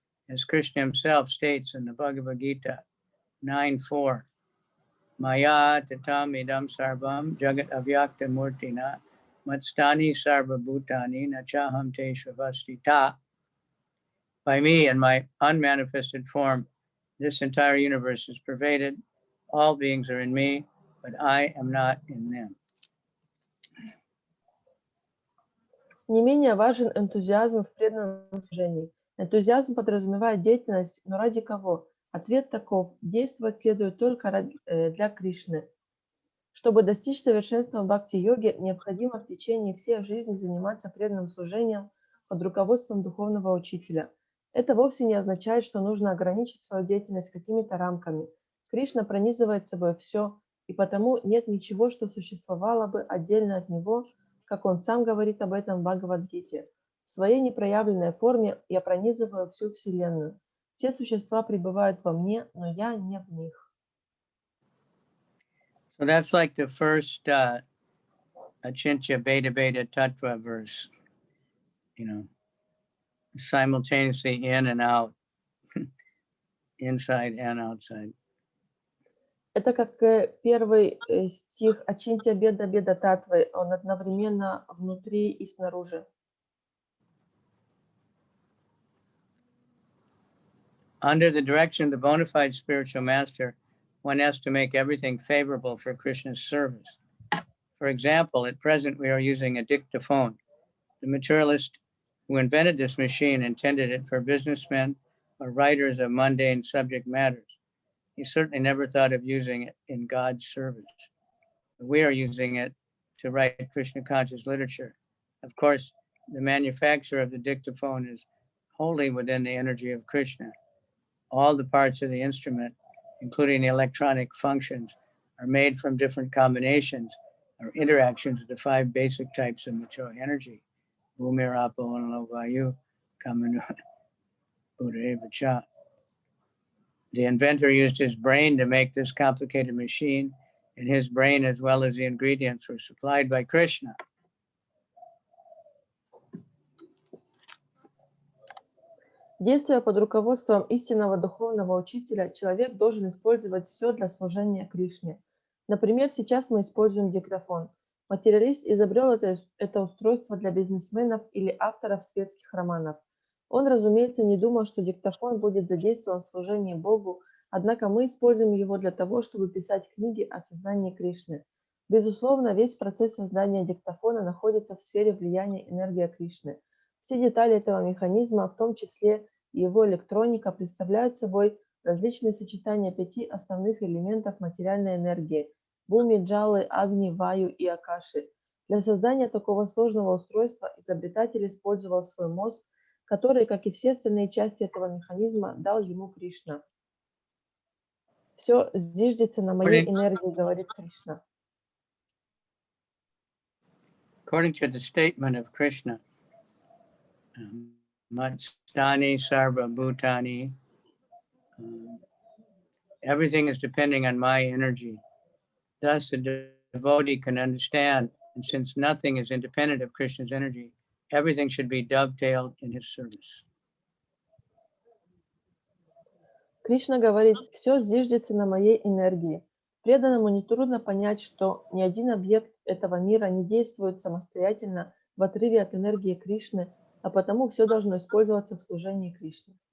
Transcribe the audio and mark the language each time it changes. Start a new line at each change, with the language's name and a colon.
English: As Krishna himself states in the Bhagavad Gita 9:4,
Sanskrit: Maya tatam idam sarvam jagat avyakta murtina matstani sarva bhutani nachaham te shavastita.
English: By me and my unmanifested form, this entire universe is pervaded. All beings are in me, but I am not in them.
Russian: Не менее важен энтузиазм в преданном служении. Энтузиазм подразумевает деятельность, но ради кого? Ответ таков: действовать следует только для Кришны. Чтобы достичь совершенства в бхакти-йоге, необходимо в течение всей жизни заниматься преданным служением под руководством духовного учителя. Это вовсе не означает, что нужно ограничить свою деятельность какими-то рамками. Кришна пронизывает собой все, и потому нет ничего, что существовало бы отдельно от него, как он сам говорит об этом в Бхагавад-гите. В своей непроявленной форме я пронизываю всю Вселенную. Все существа пребывают во мне, но я не в них.
English: So that's like the first Achintya Beta Beta Tattva verse, simultaneously in and out, inside and outside.
Russian: Это как первый стих Ачинтя Беда Беда Татвы, он одновременно внутри и снаружи.
English: Under the direction of the bona fide spiritual master, one has to make everything favorable for Krishna's service. For example, at present we are using a dictaphone. The materialist who invented this machine intended it for businessmen or writers of mundane subject matters. He certainly never thought of using it in God's service. We are using it to write Krishna conscious literature. Of course, the manufacture of the dictaphone is wholly within the energy of Krishna. All the parts of the instrument, including the electronic functions, are made from different combinations or interactions of the 5 basic types of material energy.
Sanskrit: Bhumir, Apo, and Vayu, Kamanu, Buddha, Vacha.
English: The inventor used his brain to make this complicated machine, and his brain, as well as the ingredients, were supplied by Krishna.
Russian: Действуя под руководством истинного духовного учителя, человек должен использовать все для служения Кришне. Например, сейчас мы используем диктофон. Материалист изобрел это устройство для бизнесменов или авторов светских романов. Он, разумеется, не думал, что диктофон будет задействован в служении Богу, однако мы используем его для того, чтобы писать книги о сознании Кришны. Безусловно, весь процесс создания диктофона находится в сфере влияния энергии Кришны. Все детали этого механизма, в том числе и его электроника, представляют собой различные сочетания 5 основных элементов материальной энергии – Буми, Джалы, Агни, Ваю и Акаши. Для создания такого сложного устройства изобретатель использовал свой мозг, который, как и все остальные части этого механизма, дал ему Кришна. Все зиждется на моей энергии, говорит Кришна.
English: According to the statement of Krishna,
Sanskrit: Matstani Sarva Bhutani,
English: everything is depending on my energy. Thus, the devotee can understand, and since nothing is independent of Krishna's energy, everything should be dovetailed in his service.
Russian: Кришна говорит: все зиждется на моей энергии. Преданному нетрудно понять, что ни один объект этого мира не действует самостоятельно в отрыве от энергии Кришны, а потому все должно использоваться в служении Кришне.